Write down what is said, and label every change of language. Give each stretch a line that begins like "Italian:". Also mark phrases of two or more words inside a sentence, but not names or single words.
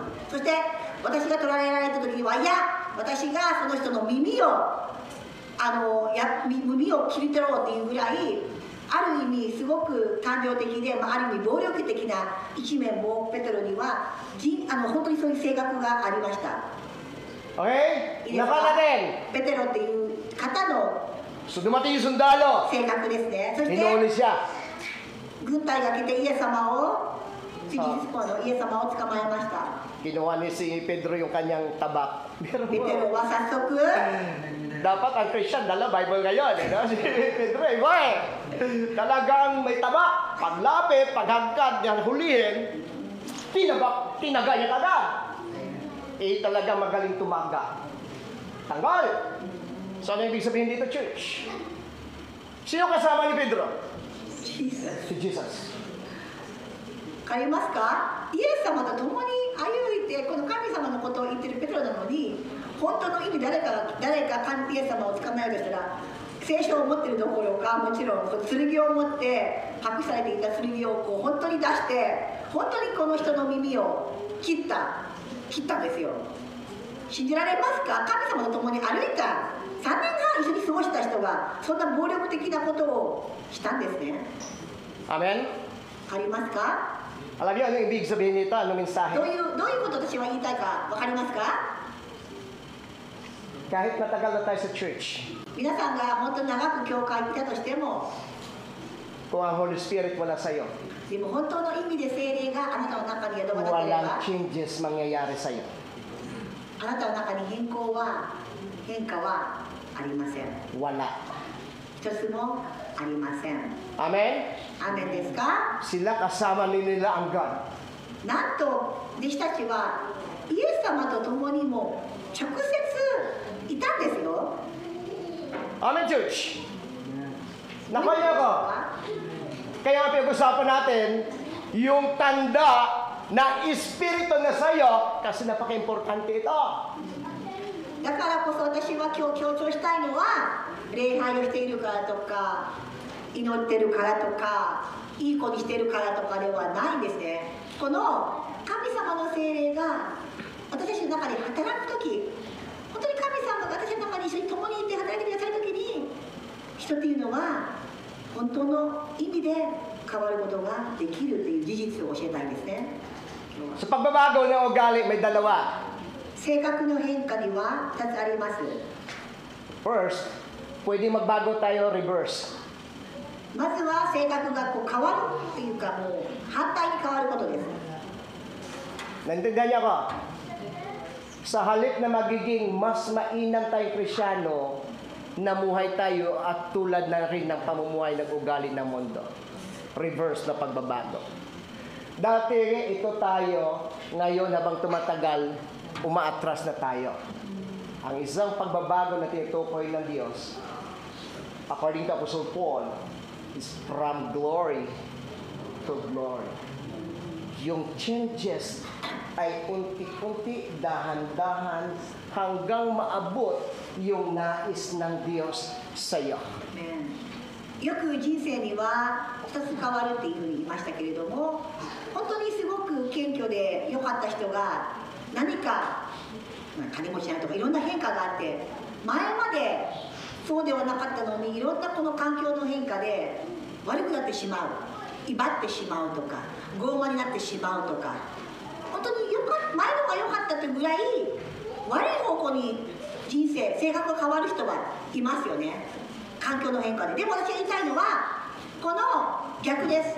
Japanese: そして私が捕らえられた時には、いや、私がその人の耳を切り取ろうっていうぐらい、ある意味すごく感情的で、ある意味暴力的な一面もペテロには本当にそういう性格がありました。 Okay? いいですか？
Filipino: Naka natin.
Japanese: ペテロっていう方の
Filipino: So dumating yung sundalo.
Japanese: 性格ですね。そして
Filipino: Hinuli siya.
Japanese: 軍隊が来てイエス様をイエス様を捕まえました。
Filipino: Kinuha ni si Pedro yung kanyang tabak.
Japanese: ペテロは早速
Filipino: Dapat ang Christian, dala Bible ngayon. No? Si Pedro, iba eh. Talagang may tabak. Paglapit, paghagkad, yan hulihin, tinaga niya agad. Talagang magaling tumaga. Tanggal. So ano ibig sabihin dito, church? Sino kasama ni Pedro? Jesus。 Si Jesus.
Japanese: わかりますか？イエス様と共に歩いてこの神様のことを言ってるペテロなのに、本当の意味誰かイエス様を捕まえようとしたら、聖書を持ってるどころか、もちろん剣を持って隠されていた剣をこう本当に出して、本当にこの人の耳を切ったんですよ。信じられますか？神様と共に歩いた3年半一緒に過ごした人がそんな暴力的なことをしたんですね。 Amen? わかりますか？
Filipino: Alam niyo ano ibig sabihin nito? Anong mensahe?
Japanese: どういうこと私は言いたいかわかりますか？
Filipino: Kahit matagal na tayo sa church,
Japanese: 皆さんが本当に長く教会にいたとしても、
Filipino: kung ang Holy Spirit wala sa'yo,
Japanese: でも本当の意味で聖霊があなたの中に宿がなければ、
Filipino: walang changes mangyayari sa'yo.
Japanese: あなたの中に変化はありません。
Filipino: Wala.
Japanese: 一つもありません。 Amen? アーメンですか？
Filipino: Sila kasama nila ang God.
Japanese: なんと弟子たちはイエス様と共にも直接いたんですよ。
Filipino: Amen, church? Nakaya ko. Kaya nga pinag-usapan natin yung tanda na Espiritu na sa'yo kasi napaka-importante ito.
Japanese: だからこそ私は今日強調したいのは、礼拝をしているからとか祈ってるからとかいい子にしてるからとかではないんですね。この神様の聖霊が私たちの中で働くとき、本当に神様が私の中に一緒に共にいて働いてくださるときに、人っていうのは本当の意味で変わることができるという事実を教えたいんですね。
Filipino: Sa pagbabago ng ugali, may dalawa.
Japanese: 性格の変化には2つあります。
Filipino: First, pwede magbago tayo reverse.
Japanese: まずは性格がこう変わるっていうか、もう反対に変わることです。
Filipino: Naintindihan niyo ako? Sa halip na magiging mas mainam tayong Krisyano, namuhay tayo at tulad na rin ng pamumuhay ng ugali ng mundo. Reverse na pagbabago. Dati ito tayo, ngayon habang tumatagal, umaatras na tayo. Ang isang pagbabago na tinutukoy ng Diyos,
English: according to Apostle Paul, is from glory to glory.
Filipino: Yung changes ay unti-unti, dahan-dahan, hanggang maabot yung nais ng Diyos sa iyo.
Japanese: よく人生には2つ変わるっていうふうに言いましたけれども、本当にすごく謙虚で良かった人が何か金持ちになるとかいろんな変化があって、前までそうではなかったのにいろんなこの環境の変化で悪くなってしまう、威張ってしまうとか傲慢になってしまうとか、本当に前のが良かったというぐらい悪い方向に人生性格が変わる人はいますよね、環境の変化で。でも私が言いたいのはこの逆です。